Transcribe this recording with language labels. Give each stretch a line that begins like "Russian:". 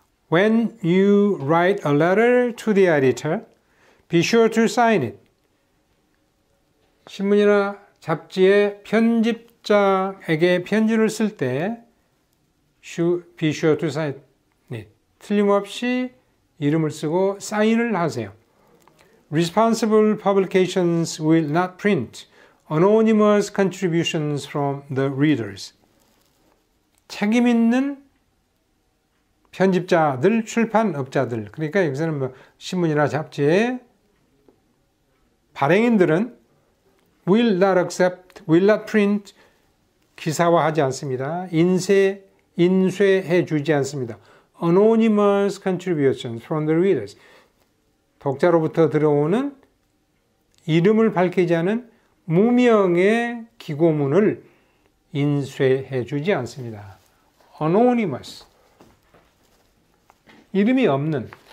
English: When you write a letter to the editor, be sure to sign it.
Korean: 신문이나 잡지의 편집자에게 편지를 쓸 때
English: be sure to sign it.
Korean: 틀림없이 이름을 쓰고 사인을 하세요.
English: Responsible publications will not print anonymous contributions from the readers.
Korean: 책임 있는 편집자들, 출판업자들, 그러니까 여기서는 뭐 신문이나 잡지의 발행인들은
English: will not accept, will not print,
Korean: 기사화하지 않습니다. 인쇄해 주지 않습니다.
English: Anonymous contributions from the readers.
Korean: 독자로부터 들어오는 이름을 밝히지 않은 무명의 기고문을 인쇄해 주지 않습니다.
English: Anonymous.
Korean: 이름이 없는.